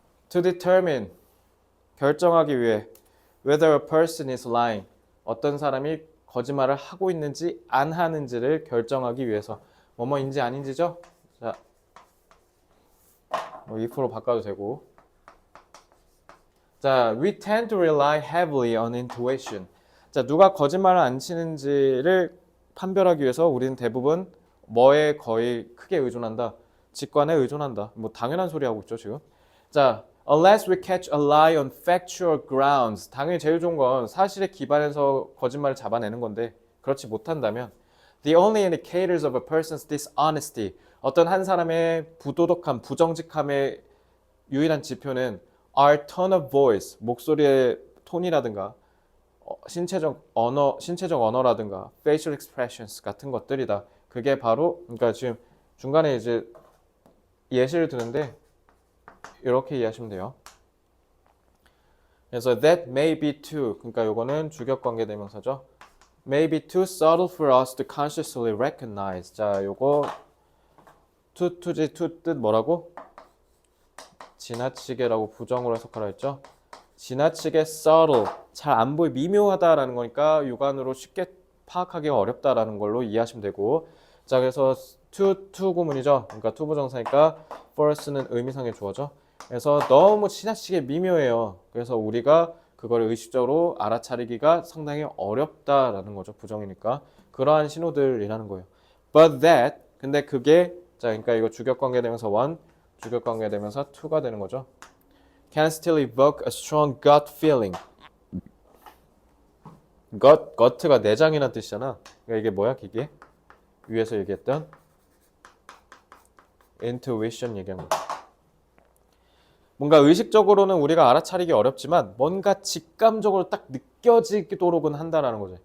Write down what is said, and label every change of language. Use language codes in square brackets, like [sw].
[en] To determine [ko] 결정하기 위해 [en] whether a person is lying [ko] 어떤 사람이 거짓말을 하고 있는지 안 하는지를 결정하기 위해서 뭐뭐인지 아닌지죠? 자, 뭐 if로 바꿔도 되고. [en] 자, we tend to rely heavily on intuition. [ko] 자, 누가 거짓말을 안 치는지를 판별하기 위해서 우리는 대부분 뭐에 거의 크게 의존한다. 직관에 의존한다. 뭐 당연한 소리 하고 있죠, 지금. [en] 자, unless we catch a lie on factual grounds. [ko] 당연히 제일 좋은 건 사실에 기반해서 거짓말을 잡아내는 건데 그렇지 못한다면 [en] the only indicators of a person's dishonesty. [ko] 어떤 한 사람의 부도덕함, 부정직함의 유일한 지표는 [en] our tone of voice, [ko] 목소리의 톤이라든가 신체적 언어라든가 [en] facial expressions [ko] 같은 것들이다. 그게 바로 그러니까 지금 중간에 이제 예시를 드는데 이렇게 이해하시면 돼요. 그래서 [en] that may be too [ko] 그러니까 요거는 주격관계 대명사죠. [en] may be too subtle for us to consciously recognize. [ko] 자, 요거 to지 to 뜻 뭐라고? 지나치게라고 부정으로 해석하라 했죠. 지나치게 subtle, 잘 안 보이 미묘하다라는 거니까 육안으로 쉽게 파악하기가 어렵다라는 걸로 이해하시면 되고. 자, 그래서 to 구문이죠. 그러니까 to 부정사니까 for는 의미상의 주어죠. 그래서 너무 지나치게 미묘해요. 그래서 우리가 그걸 의식적으로 알아차리기가 상당히 어렵다라는 거죠. 부정이니까. 그러한 신호들이라는 거예요. [en] But that, [ko] 근데 그게 자, 그러니까 이거 주격관계 대명사 1, 주격관계 대명사 2가 되는 거죠. [en] Can still evoke a strong gut feeling. [ko] gut가 내장이라는 뜻이잖아. 그러니까 이게 뭐야, 이게? 위에서 얘기했던 intuition 얘기한 거. 뭔가 의식적으로는 우리가 알아차리기 어렵지만 뭔가 직감적으로 딱 느껴지도록은 한다라는 거지.